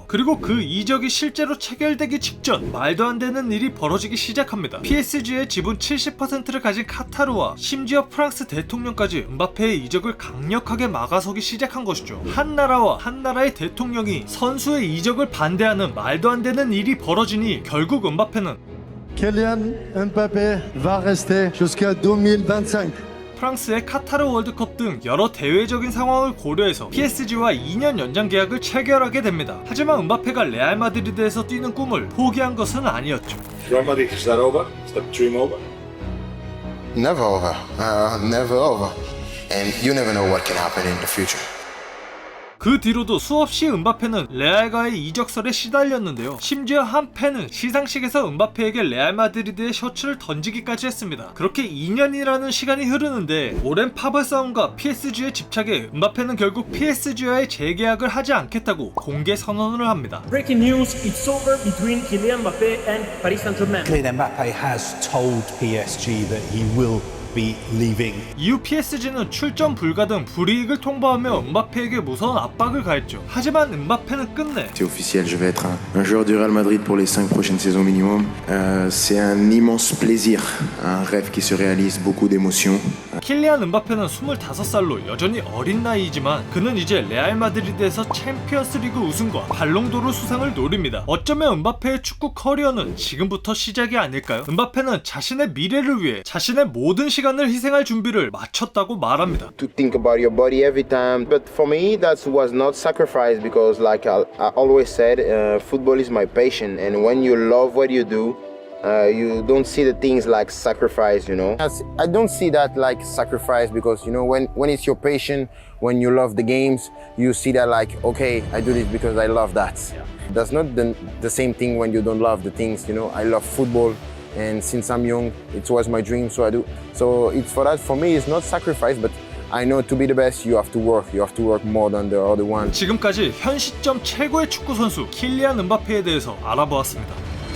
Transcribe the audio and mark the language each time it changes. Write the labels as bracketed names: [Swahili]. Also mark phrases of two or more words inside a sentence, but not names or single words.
[Korean] 그리고 그 이적이 실제로 체결되기 직전 말도 안 되는 일이 벌어지기 시작합니다. PSG의 지분 70%를 가진 카타르와 심지어 프랑스 대통령까지 음바페의 이적을 강력하게 막아서기 시작한 것이죠. 한 나라와 한 나라의 대통령이 선수의 이적을 반대하는 말도 안 되는 일이 벌어지니 결국 음바페는 [French] Kylian Mbappé va rester jusqu'à 2025. [Korean] 프랑스의 카타르 월드컵 등 여러 대외적인 상황을 고려해서 PSG와 2년 연장 계약을 체결하게 됩니다. 하지만 음바페가 레알 마드리드에서 뛰는 꿈을 포기한 것은 아니었죠. [English] Real Madrid, is that over? Is the dream over? Never over. Never over. And you never know what can happen in the future. [Korean] 그 뒤로도 수없이 음바페는 레알과의 이적설에 시달렸는데요. 심지어 한 팬은 시상식에서 음바페에게 레알 마드리드의 셔츠를 던지기까지 했습니다. 그렇게 2년이라는 시간이 흐르는데 오랜 파벌 싸움과 PSG의 집착에 음바페는 결국 PSG와의 재계약을 하지 않겠다고 공개 선언을 합니다. [English] Breaking news, it's over between Kylian Mbappé and Paris Saint-Germain. Kylian Mbappé has told PSG that he will be leaving. [Korean] 이후 PSG는 출전 불가 등 불이익을 통보하며 음바페에게 무서운 압박을 가했죠. 하지만 음바페는 끝내 [French] C'est officiel, je vais être un joueur du Real Madrid pour les 5 prochaines saisons minimum. C'est un immense plaisir, un rêve qui se réalise, beaucoup d'émotions. [Korean] 킬리안 음바페는 25살로 여전히 어린 나이이지만 그는 이제 레알 마드리드에서 챔피언스리그 우승과 발롱도르 수상을 노립니다. 어쩌면 음바페의 축구 커리어는 지금부터 시작이 아닐까요? 음바페는 자신의 미래를 위해 자신의 모든 시간을 희생할 준비를 마쳤다고 말합니다. [English] To think about your body every time, but for me that was not sacrifice because like I always said, football is my passion, and when you love what you do, you don't see the things like sacrifice, you know. I don't see that like sacrifice because, you know, when it's your passion, when you love the games, you see that like, okay, I do this because I love that. That's not the same thing when you don't love the things, you know. I love football, and since I'm young, it was my dream, so I do. So it's for that, for me, it's not sacrifice, but I know to be the best, you have to work more than the other one. [Korean] 지금까지 현 시점 최고의 축구 선수 킬리안 음바페에 대해서 알아보았습니다.